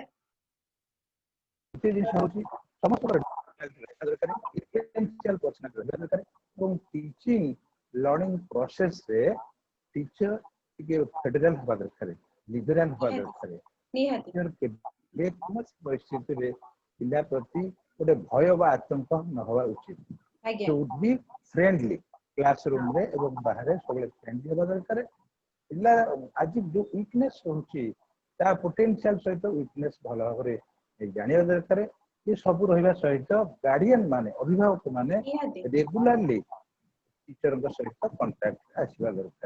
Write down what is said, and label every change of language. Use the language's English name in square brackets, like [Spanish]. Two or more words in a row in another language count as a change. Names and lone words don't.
[Odia] ଗୋଟିଏ ଜିନିଷ ହଉଛି ସମସ୍ତଙ୍କର ଏବଂ [English] teaching learning processରେ teacher [Odia] ଟିକେ ଫେଡେରାଲ ହେବା ଦରକାର, ଲିବରାଲ ହେବା ଦରକାର। ନିହାତି କେବେ କୌଣସି ପରିସ୍ଥିତିରେ ପିଲା ପ୍ରତି ଗୋଟେ ଭୟ ବା ଆତଙ୍କ ନ ହେବା ଉଚିତ। ଆଜ୍ଞା [English] should be friendly class roomରେ [Odia] ଏବଂ ବାହାରେ ସବୁବେଳେ ଫ୍ରେଣ୍ଡଲି ହେବା ଦରକାର। ପିଲା ଆଜି ଯୋଉ ୱିକନେସ ରହୁଛି ତା ପୋଟେନସିଆଲ ସହିତ ୱିକନେସ ଭଲ ଭାବରେ ଜାଣିବା ଦରକାର। ଏ ସବୁ ରହିବା ସହିତ ଗାର୍ଡିଆନ ମାନେ, ଅଭିଭାବକ ମାନେ ନିହାତି [English] regularly teacherଙ୍କ [Odia] ସହିତ କଣ୍ଟାକ୍ଟ ଆସିବା ଦରକାର।